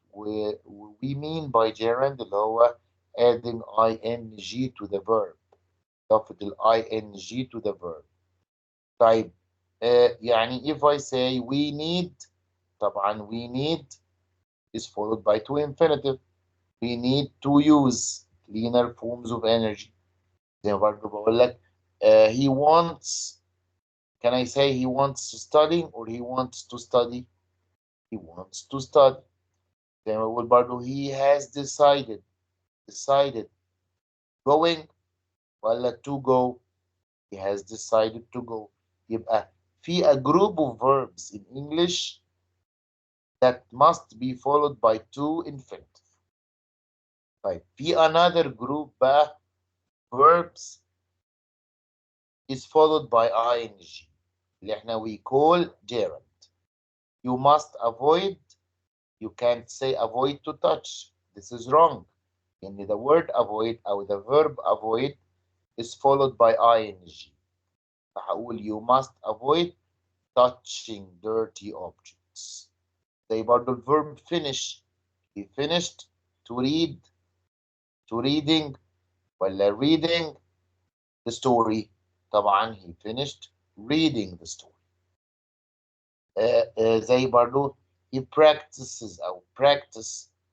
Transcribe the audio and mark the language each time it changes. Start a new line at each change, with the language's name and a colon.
English: We mean by gerund
Arabic: اللي هو
English: adding ing to the verb.
Arabic: إضافة
English: ing to the verb.
Arabic: طيب يعني
English: if I say we need
Arabic: طبعا
English: we need is followed by to infinitive. We need to use cleaner forms of energy.
Arabic: زي ما برضه بقول لك
English: he wants. Can I say he wants to study or he wants to study? He wants to study.
Arabic: زي ما بقول برضه
English: he has decided going
Arabic: ولا
English: to go. He has decided to go.
Arabic: يبقى في
English: a group of verbs in English that must be followed by to infinitive.
Arabic: طيب في
English: another group
Arabic: بقى
English: verbs is followed by ing
Arabic: اللي احنا
English: we call gerund. You must avoid. You can't say avoid to touch. This is wrong. In the word avoid or the verb avoid is followed by ing.
Arabic: فهقول
English: you must avoid touching dirty objects.
Arabic: زي برضه الverb finish.
English: He finished to read, to reading
Arabic: ولا
English: reading the story.
Arabic: طبعا
English: he finished reading the story.
Arabic: زي برضه
English: he practices
Arabic: أو
English: practice.